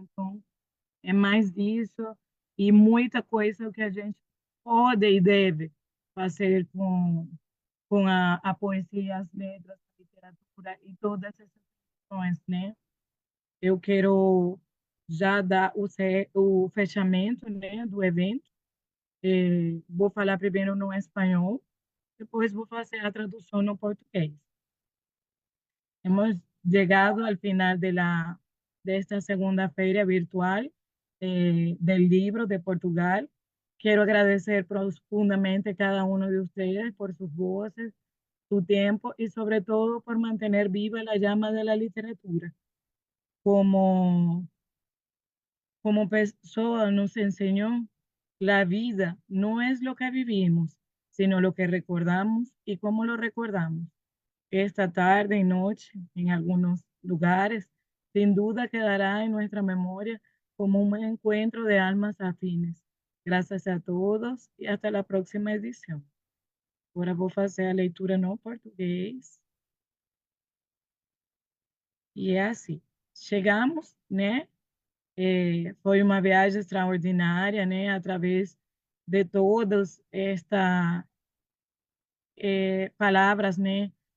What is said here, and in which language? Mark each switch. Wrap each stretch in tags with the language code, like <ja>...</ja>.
<pt>Então, é mais disso, e muita coisa que a gente pode e deve fazer com a poesia, as letras, a literatura e todas essas questões, né? Eu quero já dar o fechamento, né, do evento. Vou falar primeiro no espanhol, depois vou fazer a tradução no português.</pt> <es>Hemos llegado al final de esta segunda feria virtual del libro de Portugal. Quiero agradecer profundamente a cada uno de ustedes por sus voces, su tiempo y sobre todo por mantener viva la llama de la literatura. Como, como Pessoa nos enseñó, la vida no es lo que vivimos, sino lo que recordamos y cómo lo recordamos. Esta tarde y noche, en algunos lugares, sin duda quedará en nuestra memoria como un encuentro de almas afines. Gracias a todos</es> <pt>e hasta a próxima edição. Agora vou fazer a leitura no português. E é assim. Chegamos, né? Foi uma viagem extraordinária, né? Através de todas estas palavras, né?</pt>